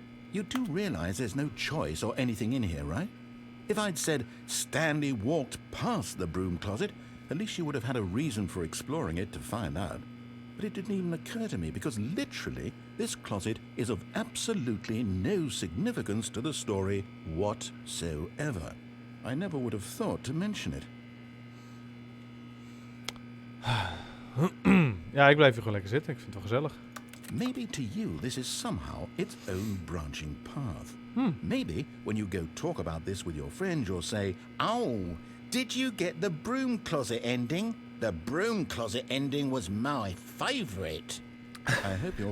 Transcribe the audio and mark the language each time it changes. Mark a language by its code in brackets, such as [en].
[en] You do realize there's no choice or anything in here, right? If I'd said Stanley walked past the broom closet, at least you would have had a reason for exploring it to find out. But it didn't even occur to me because literally this closet is of absolutely no significance to the story whatsoever. I never would have thought to mention it. [nl] Ja, ik blijf hier gewoon lekker zitten. Ik vind het wel gezellig. [en] Maybe to you this is somehow its own branching path. Maybe when you go talk about this with your friends, you'll say, "Oh, did you get the broom closet ending? The broom closet ending was my favorite." I hope your